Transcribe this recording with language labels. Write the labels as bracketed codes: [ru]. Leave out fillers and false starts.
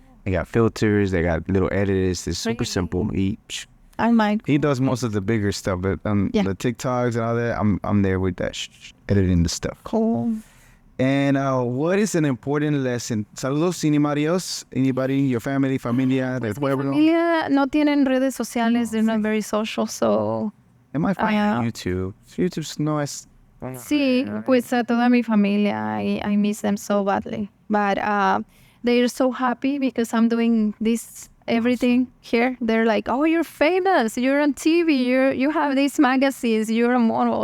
[en] They got filters, they got little editors. It's super simple. He does most of the bigger stuff, but the TikToks and all that, I'm there with that editing the stuff. Cool. And what is an important lesson? Saludos, anybody else? Anybody, your family, familia? [es] Mi familia no tienen redes sociales. [en] They're not very social, so... They might find on YouTube. YouTube's nice. [es] Sí, pues a toda mi familia, [en] I miss them so badly. But they're so happy because I'm doing this everything here. They're like, oh, you're famous, you're on TV, you have these magazines, you're a model.